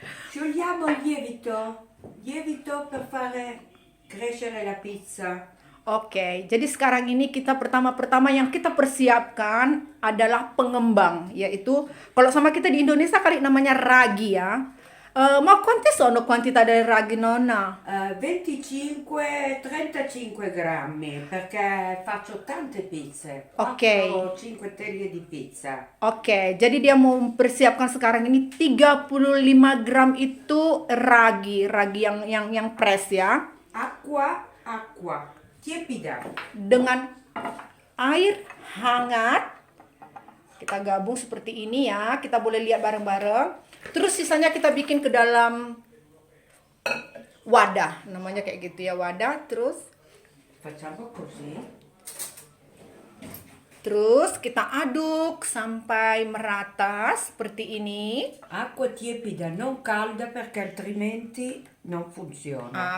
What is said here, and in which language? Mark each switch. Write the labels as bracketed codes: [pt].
[it] sciogliamo il lievito per fare crescere la pizza. [id] Oke, jadi sekarang ini kita pertama yang kita persiapkan adalah pengembang, yaitu kalau sama kita di Indonesia kali namanya ragi ya. [it] Ma quante sono quantità del ragi, nonna? 25-35 grammi perché faccio tante pizze. Ok. 5 teglie di pizza. [id] Oke, jadi dia mau mempersiapkan sekarang ini 35 gram itu ragi yang press ya. [it] Acqua tiepida. [id] Dengan air hangat. Kita gabung seperti ini ya, kita boleh lihat bareng-bareng. Terus sisanya kita bikin ke dalam wadah, namanya kayak gitu ya, wadah. [it] Facciamo così. [id] Terus kita aduk sampai merata seperti ini. [it] Acqua tiepida, non calda perché altrimenti non funziona.